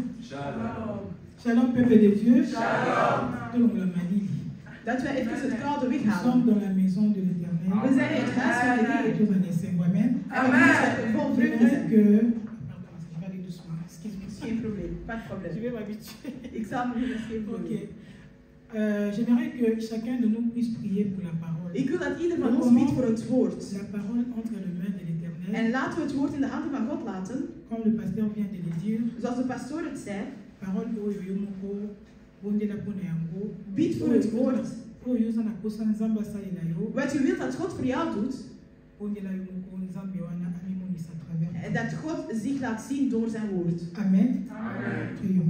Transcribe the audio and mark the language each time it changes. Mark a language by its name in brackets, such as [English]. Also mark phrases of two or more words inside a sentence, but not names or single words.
[French] Shalom. Shalom, peuple de Dieu. Shalom. [Dutch] Dat wij even het koude [French] Nous [Dutch] weghalen. [French] sommes dans la maison de l'Éternel. [Dutch] We zijn in het huis van de Heer. [French] Tous en essaim, amen. [Dutch] Amen. Vol vreugde [French] J'aimerais [Dutch] zijn. [French] que... Pardon, je vais aller doucement. Excuse-moi. [Dutch] Geen probleem. [French] Pas de Je [Dutch] probleem. [French] vais m'habituer. [Dutch] Ik zal me niet geen Ok. probleem. [French] J'aimerais que chacun de nous puisse prier pour la parole. [Dutch] Ik wil dat ieder van ons bidt voor het woord. [French] La parole entre les mains de l'Éternel. [Dutch] En laten we het woord in de handen van God laten. [French] Comme le pasteur vient de le dire. [Dutch] Zoals de pastoor het zei. [Lingala] Parole oyo yomoko bondela pona yango. [Dutch] Bid voor het woord. [Lingala] Oyo za na kosa nzamba salela yo. [Dutch] Wat je wilt dat God voor jou doet. [Lingala] Bondela yomoko nzambe wana amimonisa travers. [Dutch] En dat God zich laat zien door zijn woord. Amen. Amen. [French] Prions.